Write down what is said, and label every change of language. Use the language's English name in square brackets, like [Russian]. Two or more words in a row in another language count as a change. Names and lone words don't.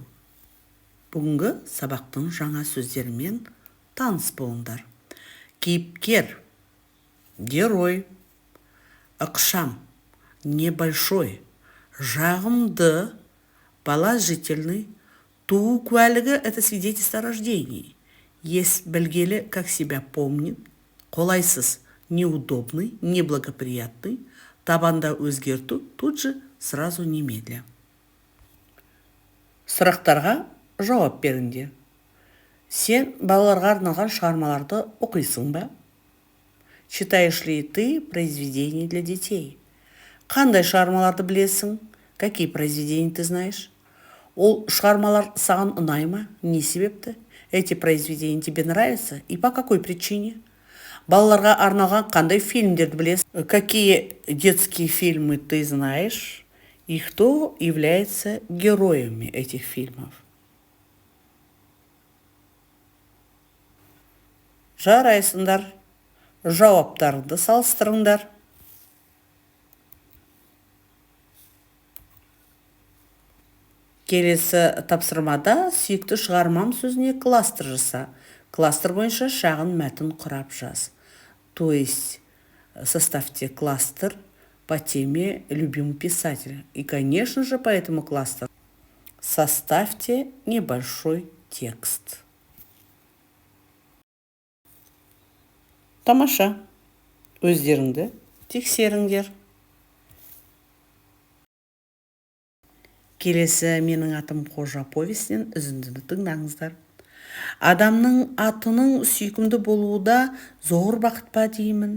[Kazakh] Бүгінгі сабақтың жаңа сөздерімен таныс болыңдар. Кейіпкер, герой, ықшам, небольшой, жағымды, положительный, туу куәлігі – [Russian] это свидетельство о рождении. [Kazakh] Есть білгелі, [Russian] как себя помнит, [Kazakh] қолайсыз, [Russian] неудобный, неблагоприятный, [Kazakh] табанда өзгерту, [Russian] тут же, сразу, немедля. [Kazakh] Сұрақтарға жауап беріңдер. Сен балаларға арналған шығармаларды оқисың ба? [Russian] Читаешь ли ты произведения для детей? [Kazakh] Қандай шығармаларды білесің? [Russian] Какие произведения ты знаешь? [Kazakh] Ол шығармалар саған ұнай ма? Не себепті? [Russian] Эти произведения тебе нравятся? И по какой причине? [Kazakh] Балаларға арналған қандай фильмдерді білесің? [Russian] Какие детские фильмы ты знаешь? И кто является героями этих фильмов? [Kazakh] Жарайсыңдар, жауаптарды салыстырыңдар. Келесі тапсырмада сүйікті шығармам сөзіне кластер жаса. Кластер бойынша шағын мәтін құрап жаз. [Russian] То есть составьте кластер по теме любимый писатель. И, конечно же, по этому кластеру составьте небольшой текст. [Kazakh] Тамаша. Өздеріңді тексеріңдер. Келесі менің атым қожа повестінен үзіндіні тыңдаңыздар. Адамның атының сүйкімді болуы да зор бақыт па деймін.